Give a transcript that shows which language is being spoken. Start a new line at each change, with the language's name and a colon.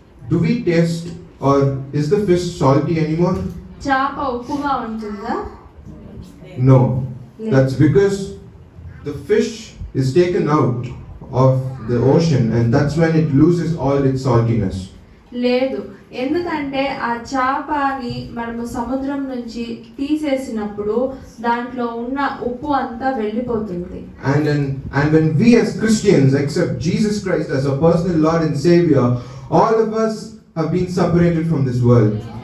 English: do we taste or is the fish salty anymore?
Telugu: చేప ఉప్పుగా ఉంటుందా?
English: No. That's because the fish is taken out of the ocean and that's when it loses all its saltiness.
Telugu: లేదు, ఎందుకంటే ఆ చేపని మనము సముద్రం నుంచి తీసేసినప్పుడు దాంట్లో ఉన్న ఉప్పు అంతా వెళ్ళిపోతుంది.
English: And when we as Christians accept Jesus Christ as our personal Lord and Savior, all of us have been separated from this world.